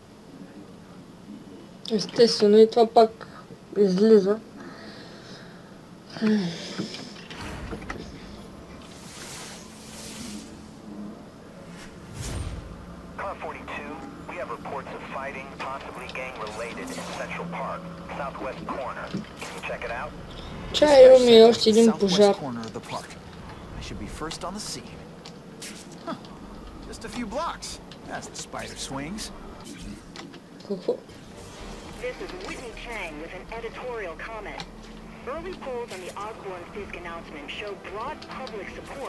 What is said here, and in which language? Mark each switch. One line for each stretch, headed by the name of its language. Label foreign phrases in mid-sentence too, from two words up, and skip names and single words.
Bulgarian: Естествено, и това пак излиза.
English: Car 42, we have reports of fighting, possibly gang-related, in Central Park, southwest corner. Can you check it out?
Bulgarian: Чай, имаме още един пожар.
English: Southwest corner of the park. I should be first on the scene. Huh. Just a few blocks. As the spider swings.
Bulgarian: Какво?
English: This is Whitney Chang with an editorial comment. Early polls on the Osborne Fisk announcement show broad public support.